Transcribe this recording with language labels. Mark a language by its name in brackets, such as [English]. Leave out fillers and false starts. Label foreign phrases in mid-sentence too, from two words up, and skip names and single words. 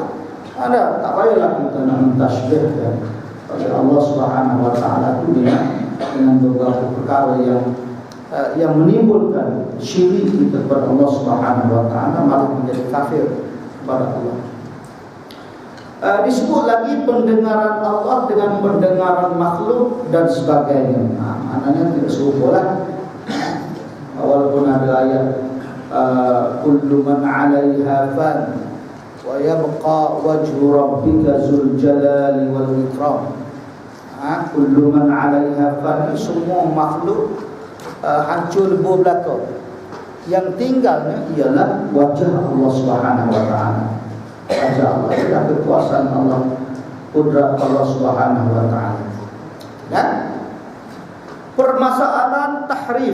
[Malay] Tak payahlah kita nak mentasbihkan Allah Subhanahu wa taala tu dengan beberapa perkara yang menimbulkan syirik kita kepada Allah Subhanahu wa taala, malah menjadi kafir kepada Allah. Disebut lagi pendengaran Allah dengan pendengaran makhluk dan sebagainya. Maknanya tidak serupa lah. Walaupun ada ayat [Arabic] كل من عليها فان ويبقى وجه ربك ذو الجلال والإكرام. كل من عليها فان, [Malay] semua makhluk hancur lebur belaka. Yang tinggalnya ialah wajah Allah Subhanahu wa taala. Wajah Allah, dan kekuasaan Allah, kudrat Allah Subhanahu wa taala. Dan permasalahan tahrif.